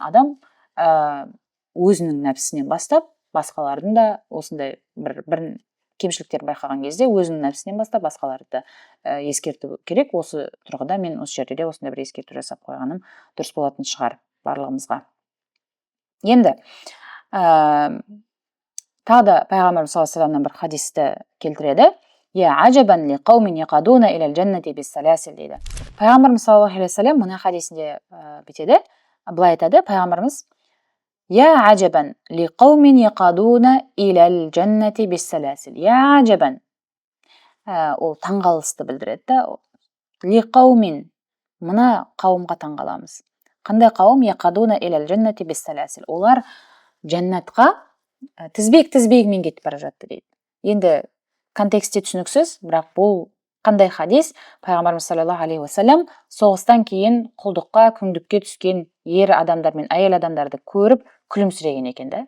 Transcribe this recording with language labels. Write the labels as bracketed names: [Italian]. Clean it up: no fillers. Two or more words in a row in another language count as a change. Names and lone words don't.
[Kazakh] Адам өзінің нәпсісінен бастап, басқалардың да осындай бір кемшіліктер байқаған кезде өзінің нәпсінен бастап басқаларды ескерту керек. Осы тұрғыда мен осы жерде де осындай бір ескерту жасап қойғаным дұрыс болатын шығар барлығымызға. Енді тағы да пайғамбарымыз [Arabic] صلى الله عليه وسلم [Kazakh] бір хадисті келтіреді. [Arabic] يا عجبا لقوم يقادون إلى الجنة بالسلاسل дейді. [Kazakh] Пайғамбарымыз [Arabic] صلى الله عليه وسلم [Kazakh] мына хадисінде бүйтеді, былай айтады пайғамбарымыз: [Arabic] يا عجبا لقوم يقادون إلى الجنة بالسلاسل. يا عجبا, [Kazakh] ол таңғалысты білдіреді да. [Arabic] لقوم, [Kazakh] мына қауымға таңғаламыз. Қандай қауым? [Arabic] يقادون إلى الجنة بالسلاسل. [Kazakh] Олар жәннатқа тізбек-тізбегімен кетіп бара жатты дейді. Енді контексте түсініксіз, бірақ бұл қандай хадис? Пайғамбарымыз [Arabic] صلى الله عليه وسلم [Kazakh] соғыстан кейін құлдыққа, күңдікке түскен ер адамдар мен әйел адамдарды көріп күлімсіреген екен да.